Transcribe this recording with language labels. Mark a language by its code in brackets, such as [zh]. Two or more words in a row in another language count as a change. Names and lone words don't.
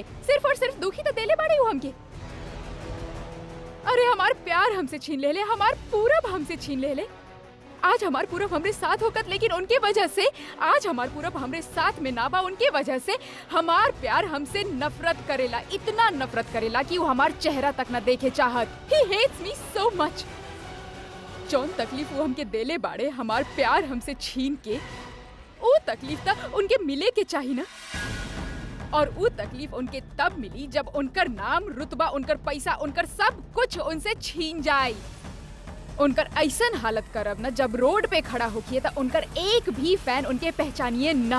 [bho] सिर्फ और सिर्फ दुखी तो देले बाड़े ऊ हमके। अरे हमार प्यार हमसे छीन ले, हमार पूरब हमसे छीन ले। आज हमार पूरब हमरे साथ होकत, लेकिन उनके वजह से आज हमार पूरब हमरे साथ में ना बा। उनके वजह से हमार प्यार हमसे नफरत करेला, इतना नफरत करेला कि वो हमार चेहरा तक ना देखे चाहत। [en] He hates me so much। [bho] जौन तकलीफ वो हमके देले बाड़े हमार प्यार हमसे छीन के, वो तकलीफ ता उनके मिले के चाही ना। और वो तकलीफ उनके तब मिली जब उनकर नाम, रुतबा, उनकर पैसा, उनकर सब कुछ उनसे छीन जाए। उनकर ऐसन हालत करब ना जब रोड पे खड़ा होकिए तो उनकर एक भी फैन उनके पहचानिए ना।